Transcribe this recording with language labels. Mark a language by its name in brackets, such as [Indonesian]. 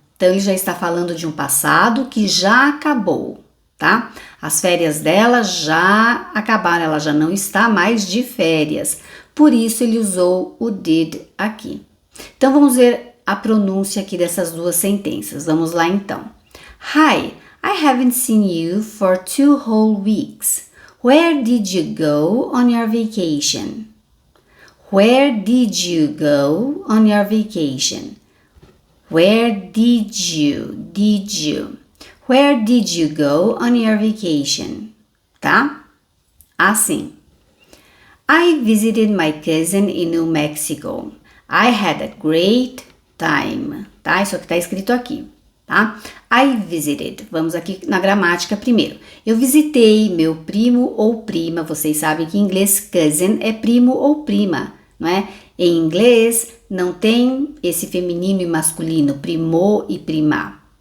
[Portuguese] Então ele já está falando de um passado que já acabou, tá? As férias dela já acabaram, ela já não está mais de férias. Por isso ele usou o did aqui. Então vamos ver a pronúncia aqui dessas 2 sentenças. Vamos lá então. [English] Hi, I haven't seen you for 2 whole weeks. Where did you go on your vacation? Where did you go on your vacation? Where did you? Where did you go on your vacation? [Portuguese] Tá? Assim. [English] I visited my cousin in New Mexico. I had a great time. Tá? [Portuguese] Isso aqui tá escrito aqui. Tá? [English] I visited. [Portuguese] Vamos aqui na gramática primeiro. Eu visitei meu primo ou prima. Vocês sabem que em inglês cousin é primo ou prima, não é? Em inglês não tem esse feminino e masculino, primo e prima.